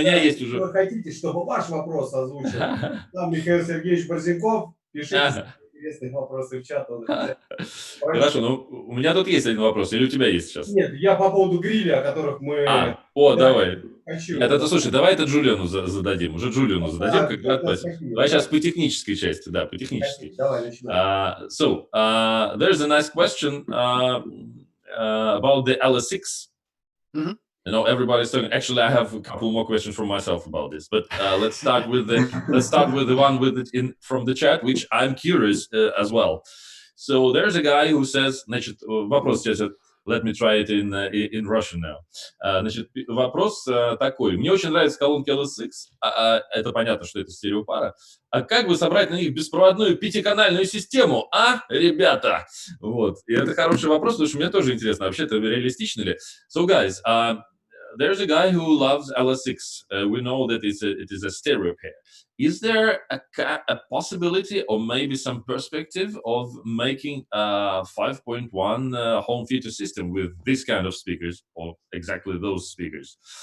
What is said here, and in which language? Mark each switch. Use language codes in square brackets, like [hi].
[ru] Если вы хотите, чтобы ваш вопрос озвучил сам Михаил Сергеевич Борзенков, пишите интересные вопросы в чат. Хорошо, ну, у меня тут есть один вопрос, или у тебя есть сейчас? Нет, я по поводу гриля, о которых мы... Давай. Хочу. Слушай, давай это Джулиану зададим. Уже Джулиану зададим, когда отплатим. Давай сейчас по технической части, да, по технической. Давай, начинаем. [en] So, there's a nice question about the LS6. Mm-hmm. You know, everybody's talking. Actually, I have a couple more questions for myself about this, but let's start with the one with it from the chat, which I'm curious as well. So there's a guy who says, [ru] значит, вопрос сейчас, [en] let me try it in Russian now. [ru] Значит, вопрос такой. Мне очень нравятся колонки LS6. Это понятно, что это стереопара. А как бы собрать на них беспроводную пятиканальную систему, ребята? Вот. И это хороший вопрос, потому что мне тоже интересно, вообще-то реалистично ли? [en] So, guys, there's a guy who loves LS6. We know that it is a stereo pair. Is there a possibility or maybe some perspective of making a 5.1 home theater system with this kind of speakers or exactly those speakers?